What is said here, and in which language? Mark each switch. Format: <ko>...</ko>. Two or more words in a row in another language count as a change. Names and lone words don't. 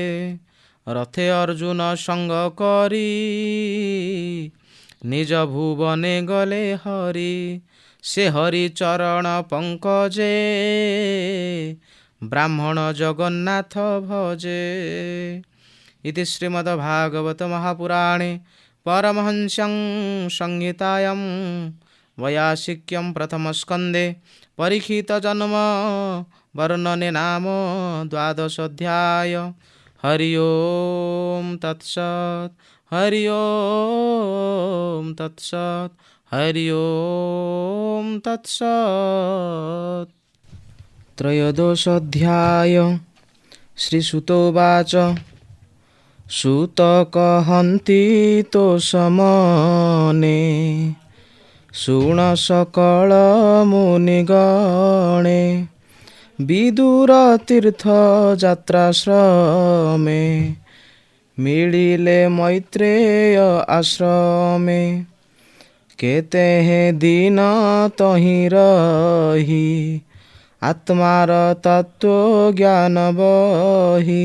<or>ରଥେ ଅର୍ଜୁନ ସଙ୍ଗ କରି, ନିଜ ଭୁବନେ ଗଲେ ହରି। ସେ ହରି ଚରଣ ପଙ୍କଜେ, ବ୍ରାହ୍ମଣ ଜଗନ୍ନାଥ ଭଜେ।</or> <sa>ଇତି ଶ୍ରୀମଦ୍ଭାଗବତ ମହାପୁରାଣେ ପରମହଂସ୍ୟାଂ ସଂହିତାୟାଂ वैयासिक्यं प्रथमस्कन्धे परीक्षितजन्म वर्णने नाम द्वादशोऽध्याय। हरि ओं तत्सत्। हरि ओं तत्सत्। हरि ओं तत्सत्। त्रयोदशोऽध्याय। श्रीसुत उवाच</sa> <or>ସୂତ କହନ୍ତି ତୋ ସମନେ, ଶୁଣ ସକଳ ମୁନିଗଣେ। ବିଦୁର ତୀର୍ଥ ଯାତ୍ରାଶ୍ରମେ, ମିଳିଲେ ମୈତ୍ରେୟ ଆଶ୍ରମେ। କେତେ ହେ ଦିନ ତହିଁ ରହି, ଆତ୍ମାର ତତ୍ତ୍ୱ ଜ୍ଞାନ ବହି।</or>